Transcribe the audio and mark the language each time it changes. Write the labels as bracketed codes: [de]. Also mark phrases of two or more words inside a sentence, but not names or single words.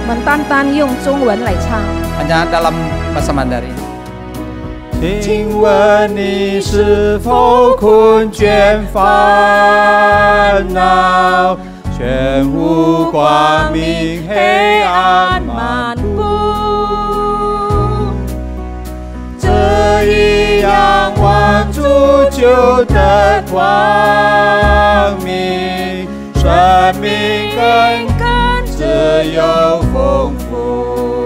[zh] 单单用中文来唱。 [id] Hanya dalam bahasa Mandarin. [zh] 请问你是否困倦烦恼，全无光明，黑暗漫步？这一仰望主就得光明，生命更自由丰富。